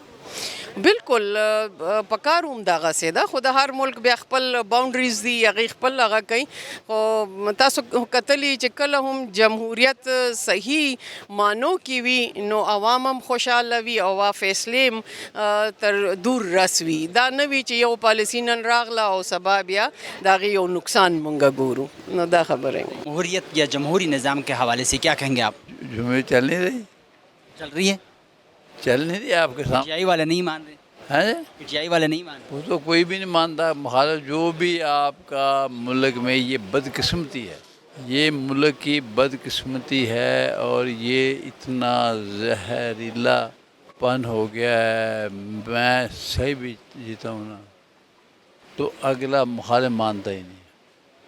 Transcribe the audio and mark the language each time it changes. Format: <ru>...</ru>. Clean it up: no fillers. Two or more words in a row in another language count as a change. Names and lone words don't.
<ps>بالکل پکار هم دغسې ده خو د هر ملک بیا خپل باونډریز دي هغې خپل هغه کوي خو تاسو کتلي چې کله هم جمهوریت صحیح معنو کې وي نو عوام هم خوشحاله وي او فیصلې هم تر دور رس وي دا نه وي چې یو پالیسي نن راغله او سبا بیا د هغې یو نقصان مونږ ګورو نو دا خبره</ps> <ur>جمهوریت یا جمہوری نظام کے حوالے سے کیا کہیں گے آپ جمہوریت چل نہیں رہی چل رہی ہے چل نہیں رہی آپ کے پی سامنے ٹی آئی والے نہیں مان رہے ہے پی ٹی آئی والے نہیں مان رہے وہ تو کوئی بھی نہیں مانتا مخالف جو بھی آپ کا ملک میں یہ بدقسمتی ہے یہ ملک کی بدقسمتی ہے اور یہ اتنا زہریلا پن ہو گیا ہے میں صحیح بھی جیتا ہوں نا تو اگلا مخالف مانتا ہی نہیں</ur>